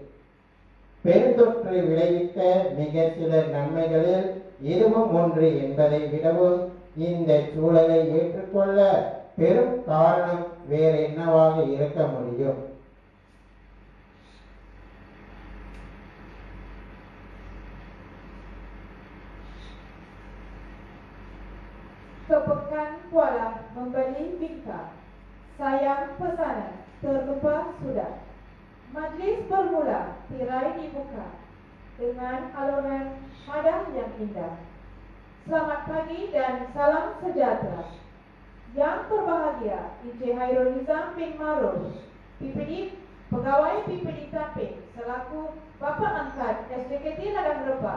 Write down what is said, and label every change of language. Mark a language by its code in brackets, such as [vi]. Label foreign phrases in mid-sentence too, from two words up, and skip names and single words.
[ta] பெருந்தொற்று விளைவித்த மிக சில நன்மைகளில் இதுவும் ஒன்று என்பதை விடவும் இந்த சூழலை ஏற்றுக்கொள்ள பெரும் காரணம் வேறு என்னவாக இருக்க முடியும்? [ms] Kepekan Kuala membeli bingkai. Sayang pesanan terlupa sudah. Majlis bermula, tirai dibuka dengan alunan madah yang indah. Selamat pagi dan salam sejahtera. Yang berbahagia Encik Hairul Nizam bin Maruf, PPD, Pegawai PPD Tamping selaku Bapa Angkat SDKT Ladang Rebah.